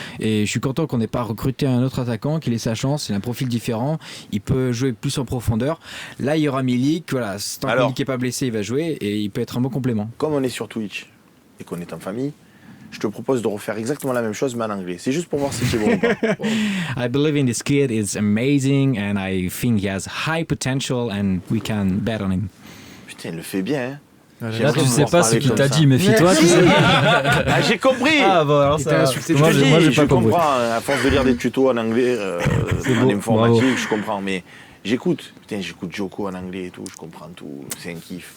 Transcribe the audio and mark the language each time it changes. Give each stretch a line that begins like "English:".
French: Et je suis content qu'on n'ait pas recruté un autre attaquant, qu'il ait sa chance, il a un profil différent, il peut jouer plus en profondeur. Là, il y aura Milik, voilà, tant que Milik n'est pas blessé, il va jouer et il peut être un bon complément. Comme on est sur Twitch et qu'on est en famille, je te propose de refaire exactement la même chose mais en anglais. C'est juste pour voir si c'est bon ou pas.
English: I believe in this kid, it's amazing and I think he has high potential and we can bet on him.
French: Putain, il le fait bien, hein. Là, tu sais pas ce qu'il t'a dit, méfie-toi. Si. J'ai compris. Ah bon, alors ça. Moi, j'ai pas compris. comprends. À force de lire des tutos en anglais, en beau, informatique, bravo. je comprends. Mais j'écoute. Putain, j'écoute Joko en anglais et tout. Je comprends tout. C'est un kiff.